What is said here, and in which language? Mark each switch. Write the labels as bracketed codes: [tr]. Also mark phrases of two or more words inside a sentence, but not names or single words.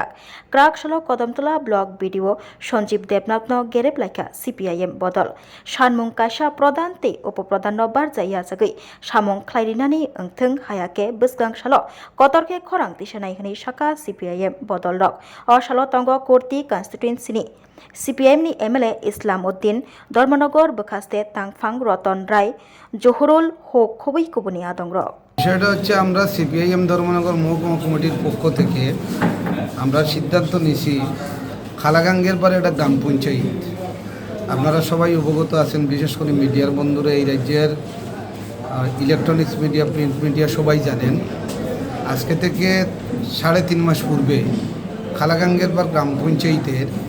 [trp] क्राक सालो कदमतला ब्लक BDO सञ्जीव देबनाथनो गेरेबलायखा CPIM बदल सानमुं कायसा प्रधान तै उपप्रधाननो बारजा याजागै सामुं ख्लायरिनानि ओंथों हायाके बसगां सालो कतरके खरां दिसानाय हनै साका CPIM बदल रक असालो तंग कोर्टी कन्स्टिट्युएन्सिनि CPIM नि MLA इस्लाम उद्दीन धर्मनगर बखास्ते तांगफां रतन राय जहुरुल हक खबै कुबुनि आदंग्र [bn] বিষয়টা হচ্ছে আমরা CPIM ধর্মনগর মহকুমা কমিটির পক্ষ থেকে আমরা সিদ্ধান্ত নিয়েছি খালাগাঙ্গের পরে একটা গ্রাম পঞ্চায়েত আপনারা সবাই অবগত আছেন বিশেষ করে মিডিয়ার বন্ধুরা এই রাজ্যের [en] electronics media print media [bn] সবাই জানেন আজকে থেকে 3.5 মাস পূর্বে খালাগাঙ্গের পর গ্রাম পঞ্চায়েতের